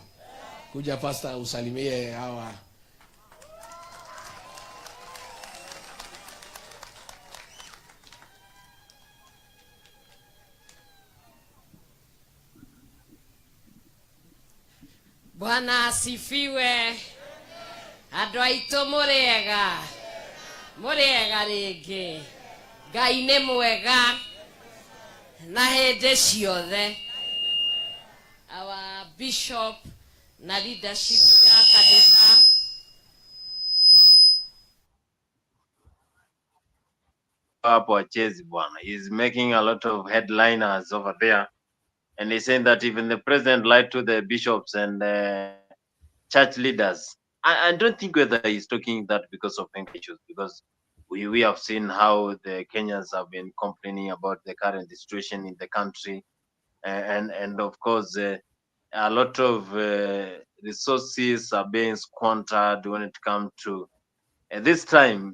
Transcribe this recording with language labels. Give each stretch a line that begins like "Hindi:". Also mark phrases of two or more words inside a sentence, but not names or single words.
Swahili: Kuja pastor usalimie hawa. Bwana asifiwe.
Kikuyu: Andũ aitũ mũrĩega. Mũrĩega rĩngĩ. Ngai nĩ mwega na hĩndĩ ciothe.
English: Our bishop
Swahili: na leadership ya kanitha hapo wachezi bwana.
English: He's making a lot of headliners over there, and he's saying that even the president lied to the bishops and church leaders. I don't think whether he's talking that because of issues, because we have seen how the Kenyans have been complaining about the current situation in the country, and of course a lot of resources are being squandered when it comes to this time.